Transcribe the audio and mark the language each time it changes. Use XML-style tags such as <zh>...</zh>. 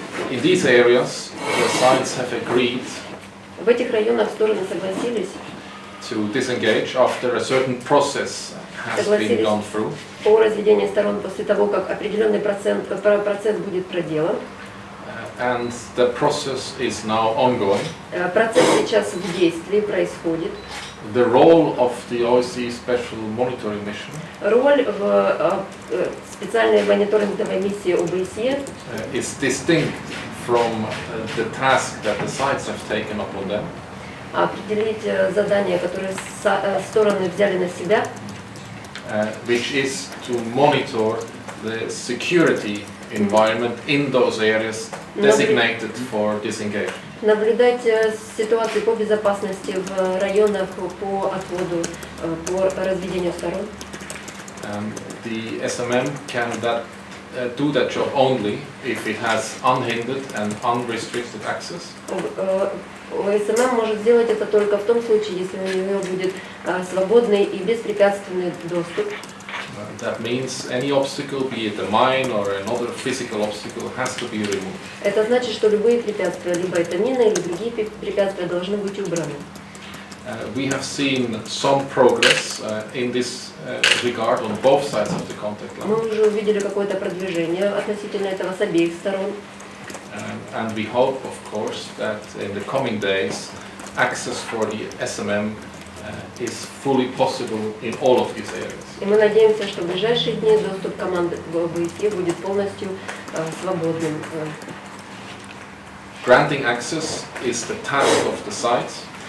<en>In these areas, the sides have agreed</en> <ru>В этих районах стороны согласились</ru> <en>to disengage after a certain process has been gone through.</en> <ru>О разведении сторон после того, как определенный процесс будет проделан.</ru> <en>And the process is now ongoing.</en> <ru>Процесс сейчас в действии происходит.</ru> <en>The role of the OSCE Special Monitoring Mission</en> <ru>Роль в специальной мониторинговой миссии ОБСЕ</ru> <en>is distinct from the task that the sides have taken upon them.</en> <ru>Определить задания, которые стороны взяли на себя,</ru> <en>which is to monitor the security environment in those areas designated for disengagement.</en> <ru>Наблюдать ситуацию по безопасности в районах по отводу, по разведению сторон.</ru> <en>The SMM can do that job only if it has unhindered and unrestricted access.</en> <ru>ОСММ может сделать это только в том случае, если у нее будет свободный и беспрепятственный доступ.</ru> <en>That means any obstacle, be it a mine or another physical obstacle, has to be removed.</en> <ru>Это значит, что любые препятствия, либо это мины, или другие препятствия, должны быть убраны.</ru> <en>We have seen some progress in this regard on both sides of the contact line.</en> <ru>Мы уже увидели какое-то продвижение относительно этого с обеих сторон.</ru> <en>And we hope, of course, that in the coming days, access for the SMM is fully possible in all of these areas.</en> <ru>И мы надеемся, что в ближайшие дни доступ команды в ОБСЕ будет полностью свободным.</ru> <en>Granting access is the task of the sites.</en>